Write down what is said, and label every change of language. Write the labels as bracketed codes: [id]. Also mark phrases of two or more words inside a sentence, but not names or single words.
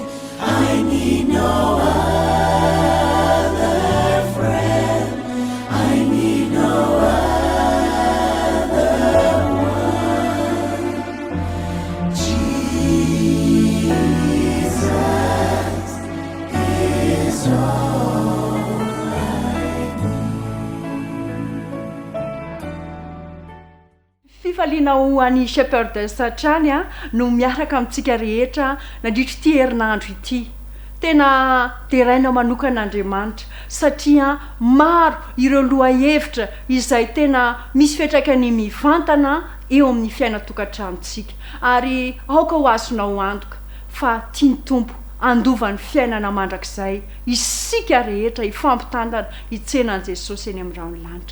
[en] I need no other friend. I need no other one. Jesus is all I [mg] fifaliana ho an'ny shepherdess hatrany a no miaraka amintsika rehetra nandritra ity herinandro ity. Tena deraina manokan'Andriamanitra satria maro ireo lohahevitra izay tena misy fiantraikany mivantana eo amin'ny fiainatokantranontsika ary aoka ho azonao antoka fa tiany Tompo andovan'ny fiainana mandrakizay isika rehetra ifampitandana hitsenan'i Jesosy eny amin'ny ranolanitra.